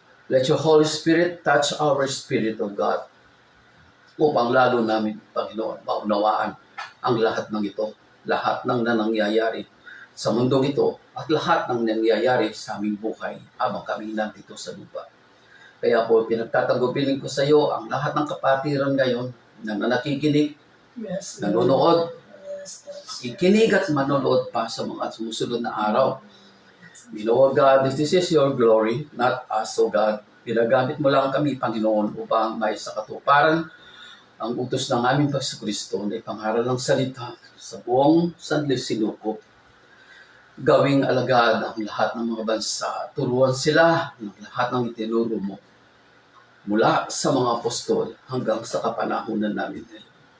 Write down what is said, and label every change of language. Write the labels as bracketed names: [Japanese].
[English] Let your Holy Spirit touch our spirit, O God, [Filipino] upang lalo namin, Panginoon, maunawaan ang lahat ng ito, lahat ng nangyayari sa mundong ito, at lahat ng nangyayari sa aming buhay habang kami nandito sa lupa. Kaya po, pinagtatagubilin ko sa iyo ang lahat ng kapatiran ngayon na nakikinig, [English] Yes. [Filipino] nanonood, [English] Yes. [Filipino] ikinig at manonood pa sa mga sumusunod na araw. [English] We know, God, this is your glory, not us, O God. [Filipino] Pinagamit mo lang kami, Panginoon, upang may sa katuparan ang utos ng aming Pagkristo na ipangaral ng salita sa buong sanlisinukop. Gawing alagad ang lahat ng mga bansa. Turuan sila ng lahat ng itinuro mo mula sa mga apostol hanggang sa kapanahunan namin ngayon.